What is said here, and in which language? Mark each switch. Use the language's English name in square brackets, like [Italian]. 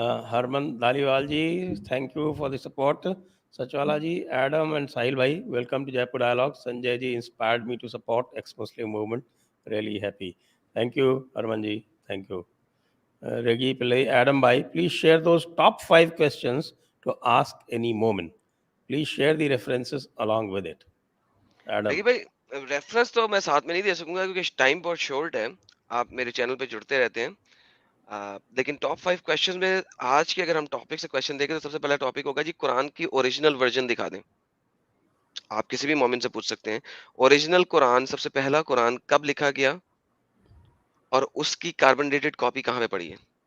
[English] Harman Dhaliwal ji, thank you for the support. Sachwala ji, Adam and Sahil bhai, welcome to Jaipur dialogue. Sanjay ji, inspired me to support ex Muslim movement, really happy. Thank you Harman ji, thank you. Regi Pillai, Adam Bhai, please share those top 5 questions to ask any moment. Please share the references along with it. Adam. [Hindi] देखिए भाई, reference तो मैं साथ में नहीं दे सकूंगा क्योंकि time बहुत शॉर्ट है। आप मेरे चैनल पे जुड़ते रहते हैं। लेकिन टॉप 5 क्वेश्चन में आज के अगर हम टॉपिक से क्वेश्चन देखें तो सबसे पहला टॉपिक होगा जी, कुरान की ओरिजिनल वर्जन दिखा दें। आप किसी भी मोमिन से पूछ सकते हैं ओरिजिनल कुरान, सबसे पहला कुरान कब लिखा गया और उसकी कार्बन डेटेड कॉपी कहाँ पे पड़ी है।